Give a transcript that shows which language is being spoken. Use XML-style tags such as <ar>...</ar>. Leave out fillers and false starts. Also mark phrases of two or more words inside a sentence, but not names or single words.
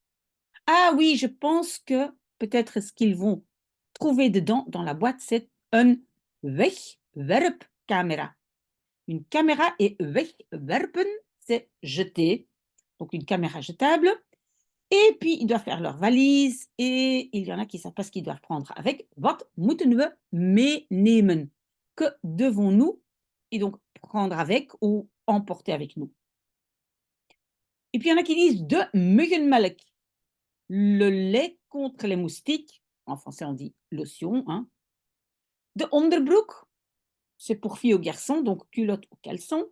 <fr>Ah oui, je pense que peut-être ce qu'ils vont trouver dedans, dans la boîte, c'est un wegwerpcamera. Une caméra et wegwerpen, c'est jeter. Donc une caméra jetable. Et puis, ils doivent faire leur valise et il y en a qui ne savent pas ce qu'ils doivent prendre avec.</fr> <nl>Wat moeten we meenemen?</nl> <fr>Que devons-nous et donc prendre avec ou emporter avec nous. Et puis il y en a qui disent</fr> <nl>de Muggenmelk,</nl> <fr>le lait contre les moustiques, en français on dit lotion, hein.</fr> <nl>De Onderbroek,</nl> <fr>c'est pour filles ou garçons, donc culotte ou caleçon.</fr>